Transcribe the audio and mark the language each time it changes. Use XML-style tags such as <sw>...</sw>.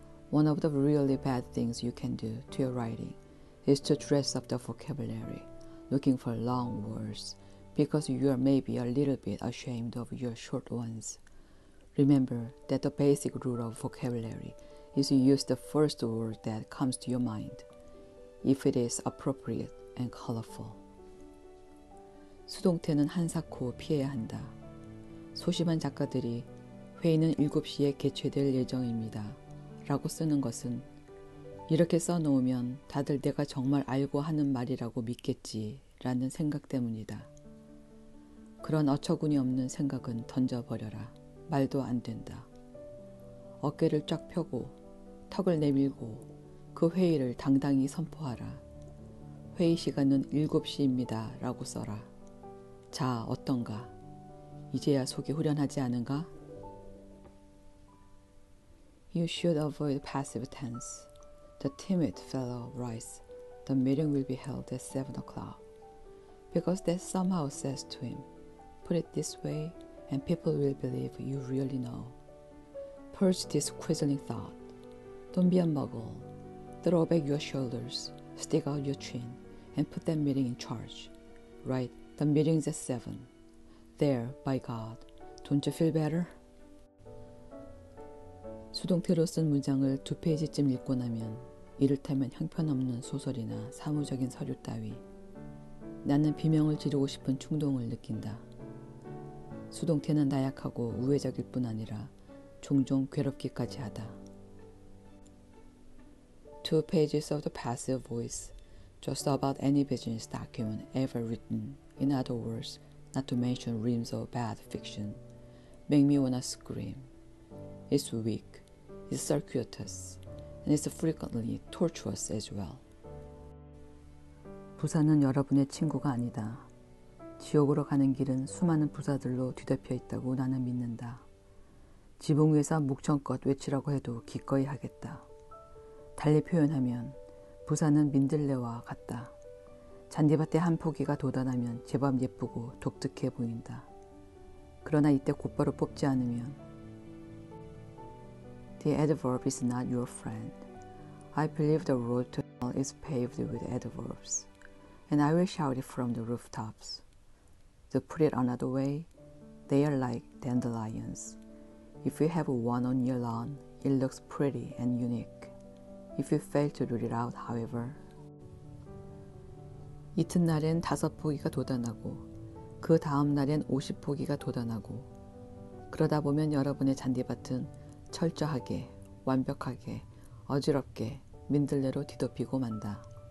<en>One of the really bad things you can do to your writing is to dress up the vocabulary, looking for long words, because you are maybe a little bit ashamed of your short ones. Remember that the basic rule of vocabulary is to use the first word that comes to your mind, if it is appropriate and colorful.</en> <ko>수동태는 한사코 피해야 한다. 소심한 작가들이 회의는 7시에 개최될 예정입니다. 라고 쓰는 것은 이렇게 써놓으면 다들 내가 정말 알고 하는 말이라고 믿겠지 라는 생각 때문이다. 그런 어처구니 없는 생각은 던져버려라. 말도 안 된다. 어깨를 쫙 펴고 턱을 내밀고 그 회의를 당당히 선포하라. 회의 시간은 7시입니다. 라고 써라. 자, 어떤가? 이제야 속이 후련하지 않은가?</ko> <en>You should avoid passive tense. The timid fellow writes, the meeting will be held at 7 o'clock. Because that somehow says to him, put it this way and people will believe you really know. Purge this quisling thought. Don't be a muggle. Throw back your shoulders, stick out your chin, and put that meeting in charge. Right, the meeting's at 7. There, by God, don't you feel better?</en> <ko>수동태로 쓴 문장을 2페이지쯤 읽고 나면 이를테면 형편없는 소설이나 사무적인 서류 따위 나는 비명을 지르고 싶은 충동을 느낀다. 수동태는 나약하고 우회적일 뿐 아니라 종종 괴롭기까지 하다.</ko> <en>2 pages of the passive voice, just about any business document ever written, in other words, not to mention reams of bad fiction, make me wanna scream. It's weak, it's circuitous, and it's frequently tortuous as well.</en> <ko>부사는 여러분의 친구가 아니다. 지옥으로 가는 길은 수많은 부사들로 뒤덮여 있다고 나는 믿는다. 지붕 위에서 목청껏 외치라고 해도 기꺼이 하겠다. 달리 표현하면 부사는 민들레와 같다. 잔디밭에 한 포기가 돋아나면 제법 예쁘고 독특해 보인다. 그러나 이때 곧바로 뽑지 않으면</ko> <en>The adverb is not your friend. I believe the road to is paved with adverbs, and I will shout it from the rooftops. To put it another way, they are like dandelions. If you have one on your lawn, it looks pretty and unique. If you fail to root it out, however,</en> <ko>이튿날엔 5포기가 돋아나고 그 다음 날엔 50포기가 돋아나고 그러다 보면 여러분의 잔디밭은 철저하게, 완벽하게, 어지럽게 민들레로 뒤덮이고 만다.</ko>